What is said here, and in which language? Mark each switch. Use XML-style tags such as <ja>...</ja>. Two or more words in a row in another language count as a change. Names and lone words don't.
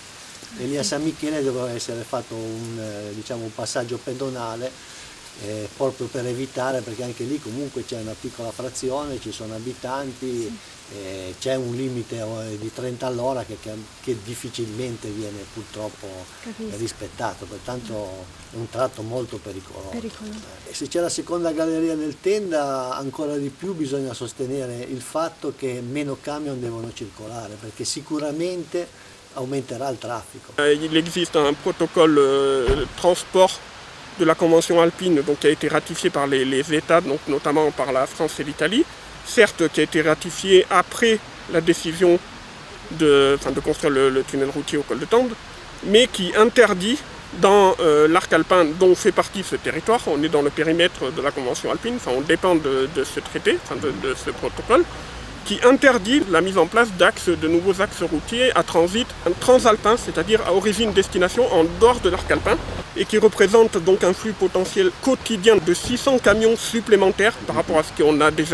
<it>E lì a San Michele doveva essere fatto un passaggio pedonale proprio per evitare, perché anche lì comunque c'è una piccola frazione, ci sono abitanti, c'è un limite di 30 all'ora che difficilmente viene purtroppo rispettato, pertanto è un tratto molto pericoloso. E se c'è la seconda galleria del Tenda, ancora di più bisogna sostenere il fatto che meno camion devono circolare, perché sicuramente aumenterà il traffico.</it> <fr>Il existe un protocole transport de la Convention alpine donc, qui a été ratifié par les États, donc, notamment par la France et l'Italie, certes qui a été ratifié après la décision de construire le tunnel routier au col de Tende, mais qui interdit dans l'arc alpin dont fait partie ce territoire, on est dans le périmètre de la Convention alpine, on dépend de ce traité, de ce protocole, qui interdit la mise en place de nouveaux axes routiers à transit transalpin, c'est-à-dire à origine-destination en dehors de l'arc alpin, et qui représente donc un flux potentiel quotidien de 600 camions supplémentaires par rapport à ce qu'on a déjà.</fr>